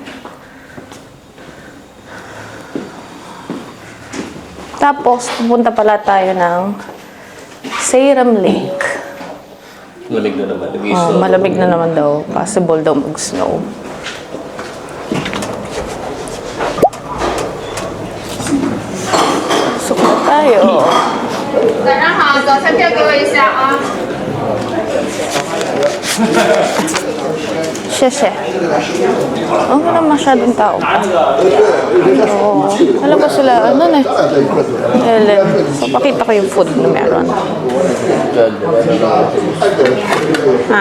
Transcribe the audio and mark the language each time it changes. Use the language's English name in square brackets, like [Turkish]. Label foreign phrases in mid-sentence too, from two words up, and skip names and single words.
[Filipino] Tapos, pupunta pala tayo ng Salem Lake. Malamig na naman. Malamig na naman daw. Possible daw mag-snow. Pasok na tayo. [Chinese] 早上好，早餐票给我一下啊。 Sheshe. [Filipino] Wala masyadong tao. Alam ko sila, ano na Ellen. So, pakita ko yung food na meron. Ha?